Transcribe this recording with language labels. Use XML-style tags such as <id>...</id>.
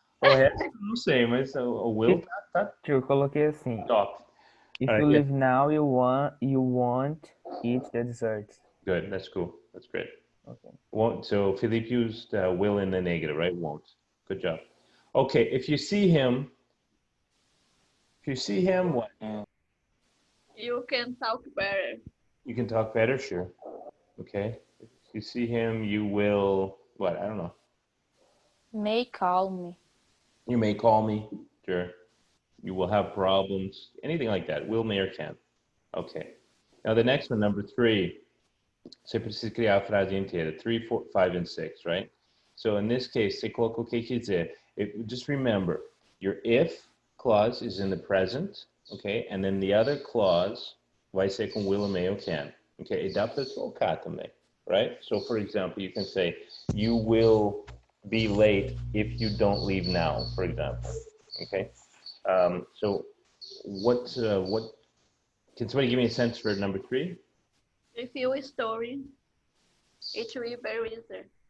<pt>O resto eu não sei, mas o will tá Eu coloquei assim. top.</pt> <en>If Alright, you yeah. leave now, you won't eat the dessert. Good, that's cool. That's great. Okay. Won't. So Philippe used will in the negative, right? Won't. Good job. Okay, if you see him, what? You can talk better. You can talk better, sure. Okay. If you see him, you will, what? I don't know. May call me. You may call me, sure. You will have problems, anything like that. Will, may, or can. Okay. Now the next one, number 3.</en> <pt>Você precisa criar a frase inteira. 3, 4, 5, and 6, right? So in this case, você coloca o que quer dizer.</pt> <en>Just remember, your if clause is in the present, okay? And then the other clause vai ser com will, may, or can.</en> <pt>Okay, e dá para trocar também, right?</pt> <en>So for example, you can say, you will be late if you don't leave now, for example, okay? So what, can somebody give me a sense for number 3? If you story, it will be very easy.</en>